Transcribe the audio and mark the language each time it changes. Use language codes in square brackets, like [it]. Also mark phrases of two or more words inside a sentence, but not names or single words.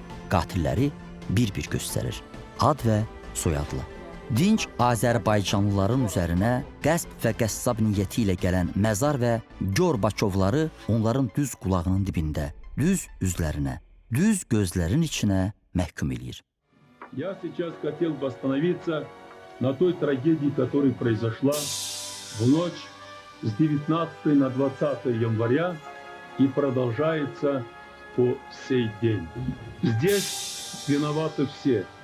[az] Qatilləri bir-bir göstərir. Ad və soyadla. Dinc Azərbaycanlıların üzərinə qəsb və qəssab niyyəti ilə gələn məzar və Gorbaçovları onların düz qulağının dibində, düz üzlərinə, düz gözlərin içinə məhkum eləyir. [ru] Я сейчас хотел бы остановиться на той трагедии, которая произошла в ночь с 19 на 20 января и продолжается по сей день. Здесь виноваты все.